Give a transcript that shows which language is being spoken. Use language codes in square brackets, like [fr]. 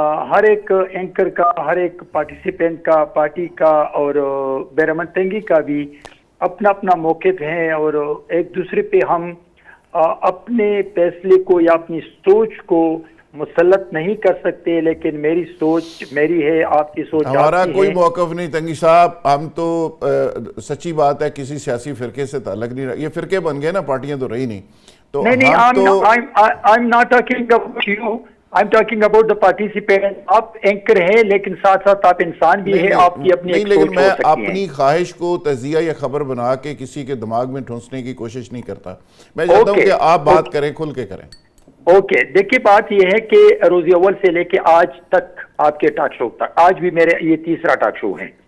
[ur] ہر ایک اینکر کا، ہر ایک پارٹیسپینٹ کا، پارٹی کا اور بیرمن تنگی کا بھی اپنا اپنا موقف ہے، اور ایک دوسرے پہ ہم اپنے فیصلے کو یا اپنی سوچ کو مسلط نہیں کر سکتے. لیکن میری سوچ میری ہے، آپ کی سوچ ہمارا کوئی موقف نہیں. تنگی صاحب ہم تو سچی بات ہے کسی سیاسی فرقے سے تعلق نہیں رہا. یہ فرقے بن گئے نا، پارٹیاں تو رہی نہیں. تو [en] I'm not talking about you. I'm talking about the participant. [ur] آپ اینکر ہیں لیکن ساتھ ساتھ آپ انسان بھی ہیں، آپ کی اپنی ایک سوچ ہو سکتی ہے. میں اپنی خواہش کو تجزیہ یا خبر بنا کے کسی کے دماغ میں ٹھونسنے کی کوشش نہیں کرتا. میں چاہتا ہوں کہ آپ بات کریں، کھل کے کریں. اوکے، دیکھیے بات یہ ہے کہ روز اول سے لے کے آج تک آپ کے ٹاک شو تک، آج بھی میرے یہ 3را ٹاک شو ہے.